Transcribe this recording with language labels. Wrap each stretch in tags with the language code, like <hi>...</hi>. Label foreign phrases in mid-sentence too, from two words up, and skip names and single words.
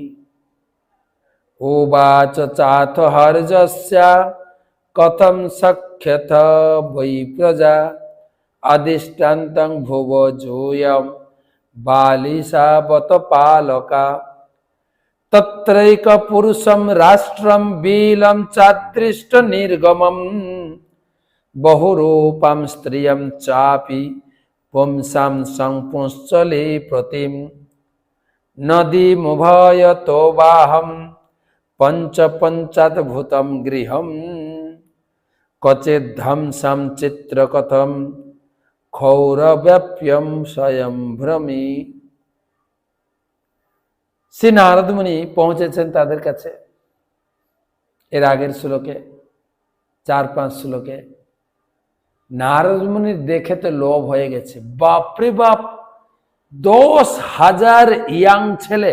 <sa>উবাচ চাথ হর্যস্যা কথম সখ্যথ বৈ প্রজা অধিষ্ঠান্তং ভুব জূয়ম বালিসাবত পালকা তত্রৈক পুরুষম রাষ্ট্রম বিলম চাদৃষ্ট নির্গমম বহুরূপাম স্ত্রিয়ম চাপি পুংসাম সংপুশ্চলে প্রতিম নদীমুভয়তো বাহম পঞ্চাদ্ভুতম গৃহম ক্বচিৎ ধ্বংসম চিত্রকথম ক্ষৌরব্যাপ্যম স্বয়ং ভ্রমি।</sa> <bn>শ্রী নারদ মুনি পৌঁছেছেন তাদের কাছে। এর আগের শ্লোকে 4-5 শ্লোকে নারদ মুনির দেখে তো লোভ হয়ে গেছে। বাপরে বাপ, 10,000 ইয়াং ছেলে!</bn>